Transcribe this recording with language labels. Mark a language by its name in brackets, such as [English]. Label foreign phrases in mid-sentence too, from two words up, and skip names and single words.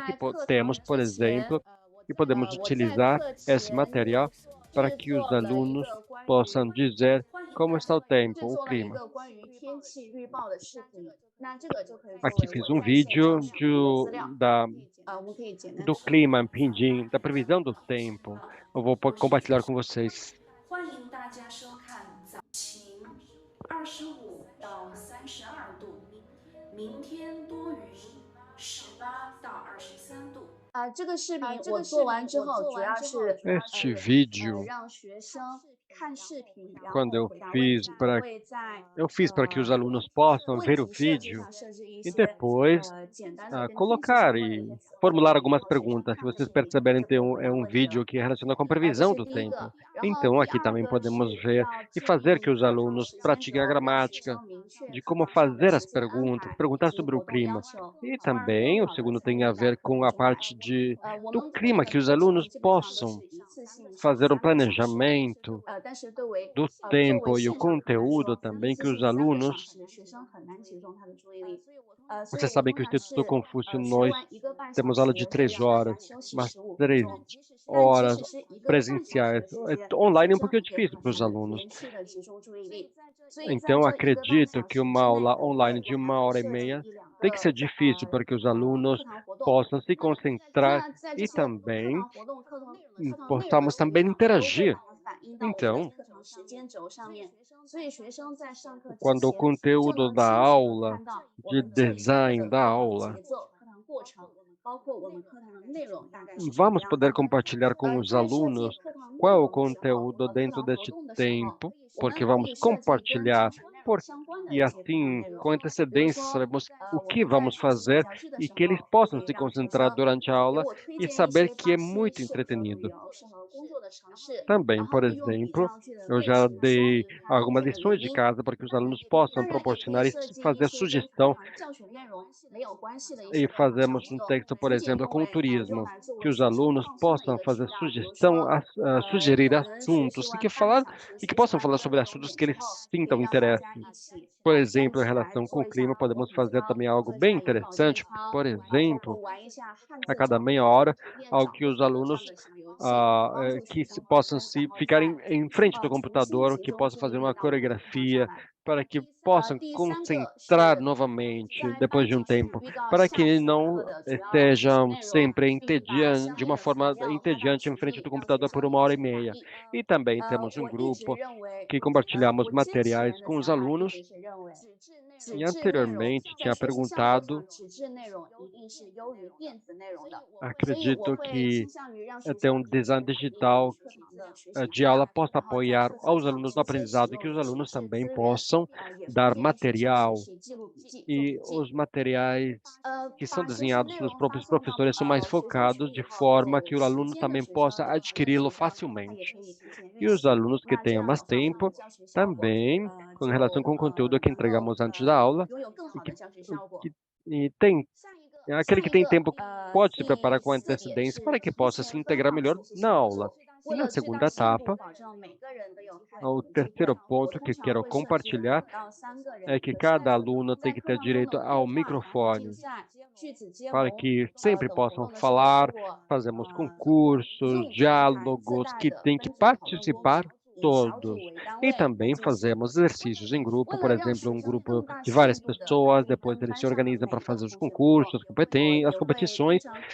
[Portuguese] Aqui temos, por exemplo, que podemos utilizar esse material para que os alunos possam dizer como está o tempo, o clima. Aqui fiz um vídeo do clima em Pindim, da previsão do tempo. Eu vou compartilhar com vocês. [Chinese] 25 到32度，明天多云，18到23度。这个视频我做完之后，主要是 [Portuguese] Este vídeo, [Chinese] 让学生看视频，然后 [Portuguese] quando eu [Chinese] 回答问 [Portuguese] fiz [Chinese] 题。 [Portuguese] para [Chinese] 会在 [Portuguese] eu fiz para que os alunos possam ver o [Chinese] 问题设计 [Portuguese] vídeo [Chinese] 上设置一 [Portuguese] e [Chinese] 些 [Portuguese] depois [Chinese] 简单的跟天气 [Portuguese] colocar [Chinese] 相关的一 [Portuguese] e [Chinese] 些词汇 [Portuguese] formular [Chinese] 然 [Portuguese] algumas [Chinese] 后学生 [Portuguese] perguntas. [Chinese] 看 [Portuguese] Se [Chinese] 了 [Portuguese] vocês [Chinese] 视频 [Portuguese] perceberem, [Chinese] 就 [Portuguese] tem [Chinese] 可以 [Portuguese] é [Chinese] 回 [Portuguese] um [Chinese] 答 [Portuguese] vídeo [Chinese] 问题。 [Portuguese] que é relacionado com a [Chinese] 这 [Portuguese] previsão [Chinese] 是 [Portuguese] do [Chinese] 第一 [Portuguese] tempo. [Chinese] 个。然后 [Portuguese] Então, [Chinese] 第 [Portuguese] aqui [Chinese] 二 [Portuguese] também [Chinese] 个 [Portuguese] podemos [Chinese] 是 [Portuguese] ver [Chinese] 要 [Portuguese] e [Chinese] 制 [Portuguese] fazer que [Chinese] 定 [Portuguese] os [Chinese] 课堂 [Portuguese] alunos [Chinese] 时间 [Portuguese] pratiquem a [Chinese] 轴，让学 [Portuguese] gramática [Chinese] 生明确 [Portuguese] de [Chinese] 课 [Portuguese] como [Chinese] 堂上的 [Portuguese] fazer [Chinese] 时 [Portuguese] as [Chinese] 间安 [Portuguese] perguntas, [Chinese] 排 [Portuguese] perguntar [Chinese] 以及 [Portuguese] sobre o [Chinese] 活动要 [Portuguese] clima. [Chinese] 求。 [Portuguese] E [Chinese] 从而更 [Portuguese] também o [Chinese] 好地 [Portuguese] segundo [Chinese] 参 [Portuguese] tem [Chinese] 与 [Portuguese] a [Chinese] 到 [Portuguese] ver [Chinese] 课 [Portuguese] com [Chinese] 程 [Portuguese] a [Chinese] 中来。 [Portuguese] parte [Chinese] 我 [Portuguese] do [Chinese] 们 [Portuguese] clima, [Chinese] 的 [Portuguese] que os [Chinese] 课程 [Portuguese] alunos [Chinese] 基本上都 [Portuguese] possam [Chinese] 是一次性上 [Portuguese] fazer um [Chinese] 3个小时。 [Portuguese] planejamento [Chinese] 但是作为 [Portuguese] do [Chinese] 作为 [Portuguese] tempo e o [Chinese] 现场来 [Portuguese] conteúdo [Chinese] 说， [Portuguese] também [Chinese] 一 [Portuguese] que [Chinese] 次 [Portuguese] os [Chinese] 性3个小 [Portuguese] alunos. [Chinese] 时，学生很难集中他的注意力。所以 [Portuguese] Vocês [Chinese] 我 [Portuguese] sabem [Chinese] 通 [Portuguese] que o [Chinese] 常 [Portuguese] Instituto [Chinese] 是 [Portuguese] Confúcio [Chinese] 学 [Portuguese] nós [Chinese] 完1个半小 [Portuguese] temos aula [Chinese] 时 [Portuguese] de [Chinese] 会 [Portuguese] 3 [Chinese] 让大 [Portuguese] horas, [Chinese] 家休息 [Portuguese] mas [Chinese] 15 分 [Portuguese] 3 [Chinese] 钟。但即 [Portuguese] horas [Chinese] 使是1个半小时 [Portuguese] presenciais. [Chinese] 的时间， [Portuguese] Online é [Chinese] 学 [Portuguese] um [Chinese] 生 [Portuguese] pouquinho [Chinese] 也可以 [Portuguese] difícil para os [Chinese] 很 [Portuguese] alunos. [Chinese] 连续的集中注意力。所以在 [Portuguese] Então, [Chinese] 这1个半 [Portuguese] acredito [Chinese] 小 [Portuguese] que [Chinese] 时 [Portuguese] uma [Chinese] 之内， [Portuguese] aula [Chinese] 我 [Portuguese] online [Chinese] 会 [Portuguese] de [Chinese] 我 [Portuguese] 1 [Chinese] 还会 [Portuguese] hora e [Chinese] 设计 [Portuguese] meia [Chinese] 1-2 [Portuguese] tem que ser [Chinese] 个 [Portuguese] difícil para que os alunos [Chinese] 课堂活动。 [Portuguese] possam se concentrar [Chinese] 那在这 [Portuguese] e [Chinese] 些课 [Portuguese] também [Chinese] 堂活动、课堂内容的 [Portuguese] possamos [Chinese] 层 [Portuguese] também [Chinese] 面上，都会 [Portuguese] interagir. [Chinese] 把它反映到我们 [Portuguese] Então, [Chinese] 的课堂时间轴上面。所以学生在上课之 [Portuguese] quando o [Chinese] 前就 [Portuguese] conteúdo [Chinese] 能 [Portuguese] da [Chinese] 清楚地 [Portuguese] aula, [Chinese] 看到我 [Portuguese] de [Chinese] 们这一堂课 [Portuguese] design [Chinese] 的 [Portuguese] da [Chinese] 课堂 [Portuguese] aula, [Chinese] 节奏、课堂过程，包括我们课堂的内容大概是什么 [Portuguese] vamos [Chinese] 样 [Portuguese] poder [Chinese] 的。 [Portuguese] compartilhar com os [Chinese] 在设计 [Portuguese] alunos [Chinese] 课堂内 [Portuguese] qual é o [Chinese] 容的时候， [Portuguese] conteúdo [Chinese] 课 [Portuguese] dentro [Chinese] 堂活 [Portuguese] deste [Chinese] 动的时候， [Portuguese] tempo, [Chinese] 我们 [Portuguese] porque [Chinese] 可 [Portuguese] vamos [Chinese] 以设计跟这 [Portuguese] compartilhar [Chinese] 堂内 [Portuguese] por, [Chinese] 容相关的 [Portuguese] e [Chinese] 一些课堂 [Portuguese] assim, [Chinese] 内容。 [Portuguese] com [Chinese] 比如 [Portuguese] antecedência, [Chinese] 说， [Portuguese] sabemos o [Chinese] 我 [Portuguese] que [Chinese] 们在 [Portuguese] vamos [Chinese] 学习 [Portuguese] fazer [Chinese] 小剧的 [Portuguese] e [Chinese] 时 [Portuguese] que eles [Chinese] 候，可 [Portuguese] possam [Chinese] 以 [Portuguese] se [Chinese] 让学 [Portuguese] concentrar [Chinese] 生 [Portuguese] durante a [Chinese] 给 [Portuguese] aula [Chinese] 我推 [Portuguese] e [Chinese] 荐一 [Portuguese] saber [Chinese] 些 [Portuguese] que é [Chinese] 巴西 [Portuguese] muito [Chinese] 适合旅 [Portuguese] entretenido. [Chinese] 游、适合工作的城市， [Portuguese] Também, [Chinese] 然 [Portuguese] por [Chinese] 后利用比 [Portuguese] exemplo, [Chinese] 较句的 [Portuguese] eu [Chinese] 类 [Portuguese] já [Chinese] 型说 [Portuguese] dei [Chinese] 明它 [Portuguese] algumas [Chinese] 这个 [Portuguese] lições [Chinese] 原 [Portuguese] de [Chinese] 因。 [Portuguese] casa para que os alunos possam [Chinese] 当然，也可 [Portuguese] proporcionar [Chinese] 以 [Portuguese] e [Chinese] 设计一 [Portuguese] fazer [Chinese] 些跟课 [Portuguese] sugestão [Chinese] 堂教学内容没有关系的一 [Portuguese] e [Chinese] 些课堂小 [Portuguese] fazemos [Chinese] 活 [Portuguese] um [Chinese] 动， [Portuguese] texto, por [Chinese] 仅仅 [Portuguese] exemplo, [Chinese] 用 [Portuguese] com o [Chinese] 来用 [Portuguese] turismo, [Chinese] 来作 [Portuguese] que [Chinese] 为 [Portuguese] os [Chinese] 学生 [Portuguese] alunos [Chinese] 放松的一 [Portuguese] possam [Chinese] 个 [Portuguese] fazer [Chinese] 渠道。比如 [Portuguese] sugestão, [Chinese] 说， [Portuguese] sugerir [Chinese] 我们学习 [Portuguese] assuntos e [Chinese] 完 [Portuguese] que [Chinese] 半个 [Portuguese] falar [Chinese] 小时， [Portuguese] e [Chinese] 学 [Portuguese] que [Chinese] 习 [Portuguese] possam [Chinese] 完一 [Portuguese] falar [Chinese] 个 [Portuguese] sobre [Chinese] 流 [Portuguese] assuntos [Chinese] 点 [Portuguese] que [Chinese] 之 [Portuguese] eles [Chinese] 后，可 [Portuguese] sintam [Chinese] 以让大 [Portuguese] interesse. [Chinese] 家一起 [Portuguese] Por [Chinese] 站 [Portuguese] exemplo, [Chinese] 起 [Portuguese] em [Chinese] 来 [Portuguese] relação com [Chinese] 做 [Portuguese] o [Chinese] 一 [Portuguese] clima, [Chinese] 下广 [Portuguese] podemos [Chinese] 体 [Portuguese] fazer [Chinese] 操， [Portuguese] também algo [Chinese] 做一 [Portuguese] bem [Chinese] 下眼保健 [Portuguese] interessante, [Chinese] 操， [Portuguese] por [Chinese] 包 [Portuguese] exemplo, [Chinese] 括玩一下汉 [Portuguese] a [Chinese] 字 [Portuguese] cada [Chinese] 找 [Portuguese] meia [Chinese] 字、 [Portuguese] hora, [Chinese] 图片 [Portuguese] algo [Chinese] 找 [Portuguese] que os [Chinese] 字这 [Portuguese] alunos [Chinese] 样的小游戏，帮助学 [Portuguese] que [Chinese] 生 [Portuguese] possam [Chinese] 然 [Portuguese] se [Chinese] 后 [Portuguese] ficarem [Chinese] 在 [Portuguese] em frente do [Chinese] 重新 [Portuguese] computador, [Chinese] 集 [Portuguese] que [Chinese] 中 [Portuguese] possam [Chinese] 注 [Portuguese] fazer [Chinese] 意力 [Portuguese] uma [Chinese] 到我们的课堂上 [Portuguese] coreografia, [Chinese] 来。 [Portuguese] para que possam [Chinese] 第三个 [Portuguese] concentrar [Chinese] 是 [Portuguese] novamente [Chinese] 在 [Portuguese] depois [Chinese] 半 [Portuguese] de um [Chinese] 小时 [Portuguese] tempo, [Chinese] 预告 [Portuguese] para [Chinese] 下 [Portuguese] que [Chinese] 节课 [Portuguese] não [Chinese] 的主要学习 [Portuguese] estejam [Chinese] 内容， [Portuguese] sempre [Chinese] 并把相 [Portuguese] de [Chinese] 应 [Portuguese] uma [Chinese] 的材 [Portuguese] forma [Chinese] 料发到 [Portuguese] entediante em [Chinese] 群 [Portuguese] frente [Chinese] 里， [Portuguese] do [Chinese] 让学 [Portuguese] computador [Chinese] 生 [Portuguese] por [Chinese] 一 [Portuguese] uma hora [Chinese] 起 [Portuguese] e [Chinese] 去打 [Portuguese] meia. [Chinese] 印。 [Portuguese] E também temos um [Chinese] 我一直 [Portuguese] grupo [Chinese] 认为， [Portuguese] que compartilhamos [Chinese] 我之 [Portuguese] materiais [Chinese] 前的 [Portuguese] com os [Chinese] 想法一 [Portuguese] alunos [Chinese] 直是认为， 纸 [Portuguese] e [Chinese] 质内容 [Portuguese] anteriormente [Chinese] 在 [Portuguese] tinha [Chinese] 学习效果 [Portuguese] perguntado, [Chinese] 上，纸质内容一定是优于电子内容的。所以我 [Portuguese] acredito [Chinese] 会 [Portuguese] que [Chinese] 倾向于让学 [Portuguese] ter [Chinese] 生 [Portuguese] um [Chinese] 提前 [Portuguese] design [Chinese] 打印 [Portuguese] digital [Chinese] 课堂的学习 [Portuguese] de [Chinese] 资 [Portuguese] aula [Chinese] 料， [Portuguese] possa [Chinese] 然后在 [Portuguese] apoiar [Chinese] 课堂 [Portuguese] aos [Chinese] 上 [Portuguese] alunos no [Chinese] 直接使 [Portuguese] aprendizado e que [Chinese] 用 [Portuguese] os [Chinese] 纸 [Portuguese] alunos [Chinese] 质 [Portuguese] também [Chinese] 资源， [Portuguese] possam [Chinese] 也方 [Portuguese] dar [Chinese] 便让学生学 [Portuguese] material [Chinese] 习、记录笔记、做 [Portuguese] e [Chinese] 笔记。 [Portuguese] os materiais que são [Chinese] 把学习 [Portuguese] desenhados [Chinese] 内 [Portuguese] pelos [Chinese] 容发 [Portuguese] próprios [Chinese] 送到 [Portuguese] professores são mais [Chinese] 学校群 [Portuguese] focados [Chinese] 以 [Portuguese] de [Chinese] 后， [Portuguese] forma [Chinese] 有 [Portuguese] que o [Chinese] 时 [Portuguese] aluno [Chinese] 间的 [Portuguese] também [Chinese] 学 [Portuguese] possa [Chinese] 生可能 [Portuguese] adquiri-lo [Chinese] 比较少，他也 [Portuguese] facilmente. [Chinese] 可以提前 [Portuguese] E [Chinese] 预 [Portuguese] os [Chinese] 习。 [Portuguese] alunos que [Chinese] 那这 [Portuguese] tenham [Chinese] 样 [Portuguese] mais [Chinese] 的话，我们 [Portuguese] tempo [Chinese] 的教学效果 [Portuguese] também, com [Chinese] 就 [Portuguese] relação com o conteúdo que [Chinese] 能够 [Portuguese] entregamos antes da aula, [Chinese] 拥有更 [Portuguese] e [Chinese] 好的教学效果。 [Portuguese] e tem [Chinese] 下 [Portuguese] aquele [Chinese] 一 [Portuguese] que tem [Chinese] 个 [Portuguese] tempo pode se [Chinese] 第 [Portuguese] preparar com [Chinese] 4点 [Portuguese] antecedência [Chinese] 是 [Portuguese] para que [Chinese] 提 [Portuguese] possa se [Chinese] 前分 [Portuguese] integrar [Chinese] 好 [Portuguese] melhor [Chinese] 学习 [Portuguese] na [Chinese] 小 [Portuguese] aula. [Chinese] 组。 [Portuguese] E [Chinese] 为 [Portuguese] na [Chinese] 了最 [Portuguese] segunda [Chinese] 大限度 [Portuguese] etapa, [Chinese] 保证每个人都有开 [Portuguese] o [Chinese] 口的机会， [Portuguese] terceiro [Chinese] 我 [Portuguese] ponto [Chinese] 通 [Portuguese] que [Chinese] 常 [Portuguese] quero [Chinese] 会设置 [Portuguese] compartilhar [Chinese] 2到3个 [Portuguese] é [Chinese] 人 [Portuguese] que [Chinese] 的 [Portuguese] cada [Chinese] 小组， [Portuguese] aluno [Chinese] 在 [Portuguese] tem que [Chinese] 课 [Portuguese] ter [Chinese] 堂中的 [Portuguese] direito [Chinese] 对 [Portuguese] ao [Chinese] 话，然后竞 [Portuguese] microfone, [Chinese] 赛、句子接 [Portuguese] para [Chinese] 龙 [Portuguese] que sempre [Chinese] 等活 [Portuguese] possam [Chinese] 动的时候， [Portuguese] falar, [Chinese] 通过 [Portuguese] fazemos concursos, [Chinese] Zoom 平台自 [Portuguese] diálogos, [Chinese] 带 [Portuguese] que [Chinese] 的 [Portuguese] tem [Chinese] 分 [Portuguese] que [Chinese] 组讨论功能， [Portuguese] participar [Chinese] 以小组 [Portuguese] todos. [Chinese] 为单 [Portuguese] E [Chinese] 位来 [Portuguese] também [Chinese] 进行。 [Portuguese] fazemos exercícios em [Chinese] 为 [Portuguese] grupo, [Chinese] 了 [Portuguese] por [Chinese] 让 [Portuguese] exemplo, [Chinese] 学 [Portuguese] um [Chinese] 生 [Portuguese] grupo [Chinese] 更大 [Portuguese] de [Chinese] 限 [Portuguese] várias [Chinese] 度的 [Portuguese] pessoas, [Chinese] 参与 [Portuguese] depois [Chinese] 跟 [Portuguese] eles [Chinese] 班 [Portuguese] se [Chinese] 上的 [Portuguese] organizam [Chinese] 每 [Portuguese] para [Chinese] 一个 [Portuguese] fazer os [Chinese] 同学互动， [Portuguese] concursos, [Chinese] 我 [Portuguese] as [Chinese] 也会经